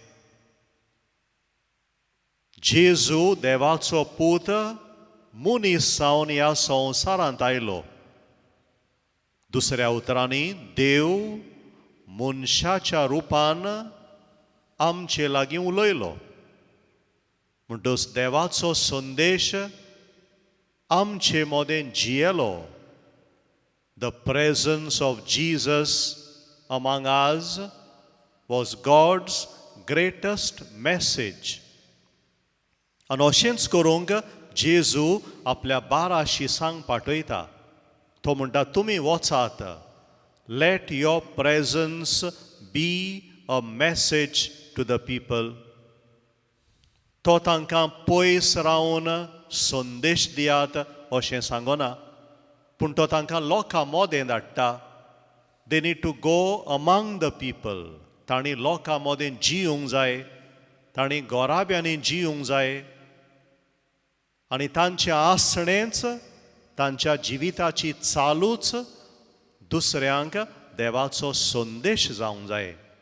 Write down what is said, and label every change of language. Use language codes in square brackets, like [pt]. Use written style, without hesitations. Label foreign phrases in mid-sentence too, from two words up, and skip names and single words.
[kok] जेजू देवाचो पूत मनीस जावन ह्या संवसारांत आयलो. दुसऱ्या उतरांनी देव मनशाच्या रुपान आमचे लागीं उलयलो. म्हणटच देवाचो संदेश आमचे मोदें जियेलो. [en] The presence of Jesus among us was God's greatest message. [kok] आनी अशेंच करूंक जेजू आपल्या 12 शिसांक पाठयता. तो म्हणटा, तुमी वचात. [en] Let your presence be a message to the people. [kok] तो तांकां पयस रावन संदेश दियात अशें सांगना, पूण तो तांकां लोकां मोदें धाडटा. [en] They need to go among the people. [kok] तांणी लोकां मोदें जियूंक जाय, तांणी गोराब्यांनी जियूंक जाय आनी तांचे आसणेंच, तांच्या जिविताची चालूच दुसऱ्यांक देवाचो संदेश जावंक जाय.